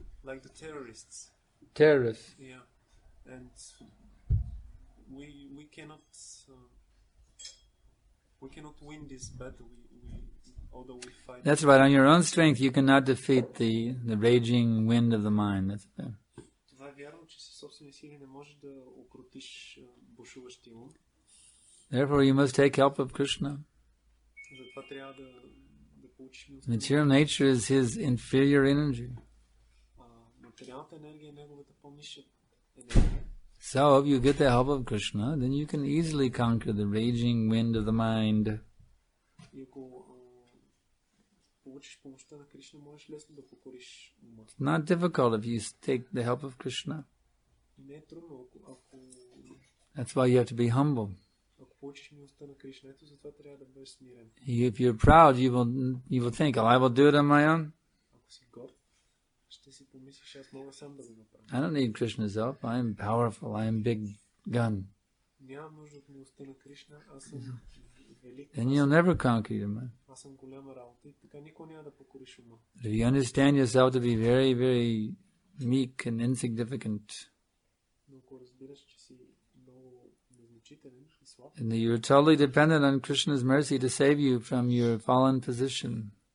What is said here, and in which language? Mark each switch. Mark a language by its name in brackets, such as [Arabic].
[English] like the terrorists. Terrorists. Yeah, and we cannot win this battle. Although we fight. That's right. On your own strength, you cannot defeat the raging wind of the mind. That's it. [Bulgarian] Това е вярно, че със собствени сили не можеш да укротиш бушуващия ум. [English] Therefore, you must take help of Krishna. [Bulgarian] Затова трябва да получиш милост. [English] Material nature is his inferior energy. [Bulgarian] Материалната енергия е неговата по-ниша енергия. [English] So, if you get the help of Krishna, then you can easily conquer the raging wind of the mind. [Bulgarian] И ако получиш помощта на Кришна, можеш лесно да покориш ума. [English] It's not difficult if you take the help of Krishna. [Bulgarian] Не е трудно, ако [English] That's why you have to be humble. [Bulgarian] ако получиш милостта на Кришна, ето затова трябва да бъдеш смирен. [English] If you're proud, you will think, I will do it on my own. [Bulgarian] Ако си горд, ще си помислиш, аз мога сам да го направя. [English] I don't need Krishna's help. I'm powerful. I'm big gun. [Bulgarian] Нямам нужда от милостта на Кришна, аз съм велик. [English] Then you'll never conquer your mind. [Bulgarian] Аз съм голяма работа и така никой няма да покориш ума. [English] If you understand yourself to be very, very meek and insignificant, [Bulgarian] Но ако разбираш, че си много незначителен, [English] And you're totally dependent on Krishna's mercy to save you from your fallen position.